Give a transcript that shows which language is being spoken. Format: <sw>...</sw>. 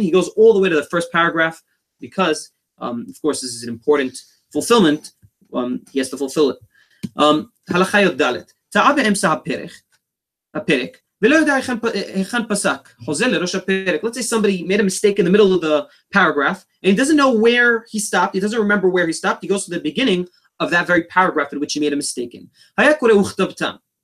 <en>He goes all the way to the first paragraph because, of course, this is an important fulfillment. He has to fulfill it.</en> <he>הלכה י"ד, טעה באמצע הפרק, ולא יודע היכן פסק, חוזר לראש הפרק.</he> <en>Let's say somebody made a mistake in the middle of the paragraph, and he doesn't know where he stopped, he doesn't remember where he stopped, he goes to the beginning of that very paragraph in which he made a mistake in.</en> <he>היה קורא וכתבתם.</he>